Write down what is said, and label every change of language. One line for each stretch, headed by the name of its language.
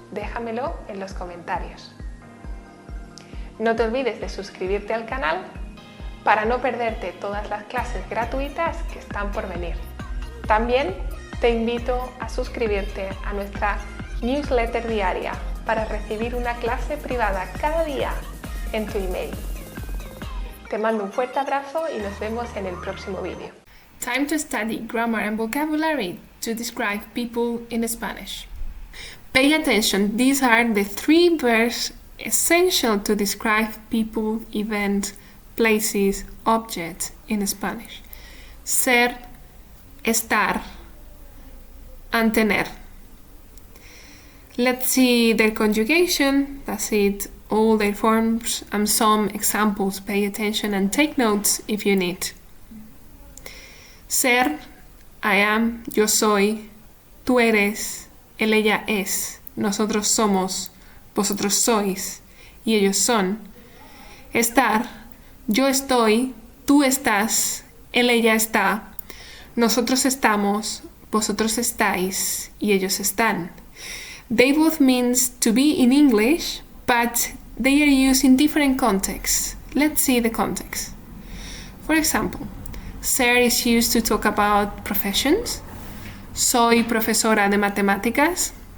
Spanish: Déjamelo en los comentarios. No te olvides de suscribirte al canal para no perderte todas las clases gratuitas que están por venir. También te invito a suscribirte a nuestra newsletter diaria para recibir una clase privada cada día en tu email. Te mando un fuerte abrazo y nos vemos en el próximo vídeo.
English: Time to study grammar and vocabulary to describe people in Spanish. Pay attention, these are the 3 verbs essential to describe people, events, places, objects in Spanish. Ser, estar, and tener. Let's see their conjugation, that's it, all their forms and some examples. Pay attention and take notes if you need.
Spanish: Ser,
English: I am,
Spanish: yo soy, tú eres, él, ella es, nosotros somos, vosotros sois y ellos son. Estar, yo estoy, tú estás, él, ella está, nosotros estamos, vosotros estáis y ellos están.
English: They both means to be in English, but they are used in different contexts. Let's see the context. For example, ser is used to talk about professions.
Spanish: Soy profesora de matemáticas.